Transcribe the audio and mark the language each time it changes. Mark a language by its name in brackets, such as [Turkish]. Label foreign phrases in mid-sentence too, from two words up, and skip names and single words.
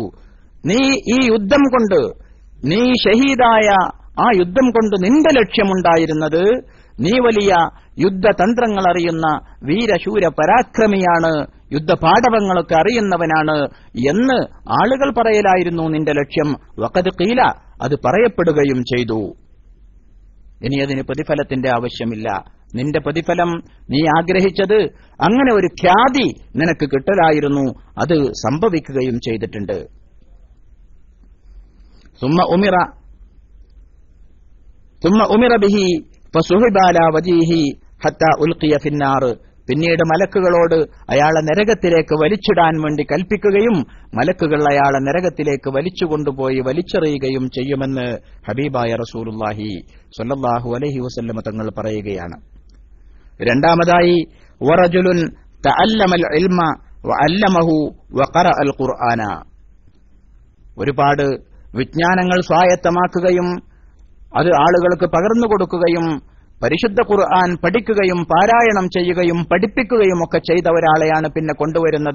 [Malayalam] നീ ഈ യുദ്ധം കൊണ്ട്, നീ ഷഹീദായ ആ യുദ്ധം കൊണ്ട് നിന്റെ ലക്ഷ്യമുണ്ടായിരുന്നത് നീ വലിയ യുദ്ധതന്ത്രങ്ങൾ അറിയുന്ന വീരശൂര പരാക്രമിയാണ്, യുദ്ധപാഠവങ്ങളൊക്കെ അറിയുന്നവനാണ് എന്ന് ആളുകൾ പറയലായിരുന്നു നിന്റെ ലക്ഷ്യം. [Arabic] وقد قيل, [Malayalam] അത് പറയപ്പെടുകയും ചെയ്തു. ഇനി അതിന് പ്രതിഫലത്തിന്റെ ആവശ്യമില്ല. നിന്റെ പ്രതിഫലം നീ ആഗ്രഹിച്ചത് അങ്ങനെ ഒരു ഖ്യാതി നിനക്ക് കിട്ടലായിരുന്നു, അത് സംഭവിക്കുകയും ചെയ്തിട്ടുണ്ട്. [Arabic] ثم أمر به فسحب على وجهه حتى ألقي في النار, [Malayalam] പിന്നീട് മലക്കുകളോട് അയാളെ നരകത്തിലേക്ക് വലിച്ചിടാൻ വേണ്ടി കൽപ്പിക്കുകയും മലക്കുകൾ അയാളെ നരകത്തിലേക്ക് വലിച്ചുകൊണ്ടുപോയി വലിച്ചെറിയുകയും ചെയ്യുമെന്ന് ഹബീബായ [Arabic] رسول الله صلى الله عليه وسلم [Malayalam] തങ്ങൾ പറയുകയാണ്. രണ്ടാമതായി [Arabic] ورجل تعلم العلم وعلمه وقرأ القرآن, [Malayalam] ഒരുപാട് വിജ്ഞാനങ്ങൾ സ്വായത്തമാക്കുകയും അത് ആളുകൾക്ക് പകർന്നു കൊടുക്കുകയും പരിശുദ്ധ ഖുർആൻ പഠിക്കുകയും പാരായണം ചെയ്യുകയും പഠിപ്പിക്കുകയും ഒക്കെ ചെയ്ത ഒരാളെയാണ് പിന്നെ കൊണ്ടുവരുന്നത്.